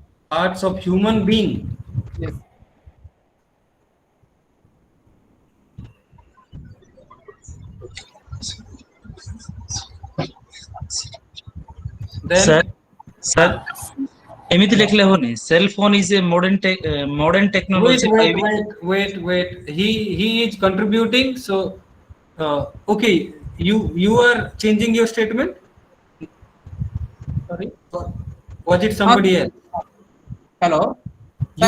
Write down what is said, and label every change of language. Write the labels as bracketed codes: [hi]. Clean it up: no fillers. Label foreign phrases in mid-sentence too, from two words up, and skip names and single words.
[en] parts of human being. Yes. Then Sir, sir, ah, [or] ଏମିତି ଲେଖିଲେ ହବନି [en] cell phone is a modern wait, technology by wait, which wait. He is contributing. So okay, you are changing your statement. Sorry. Or was it somebody else? Hello. Sir,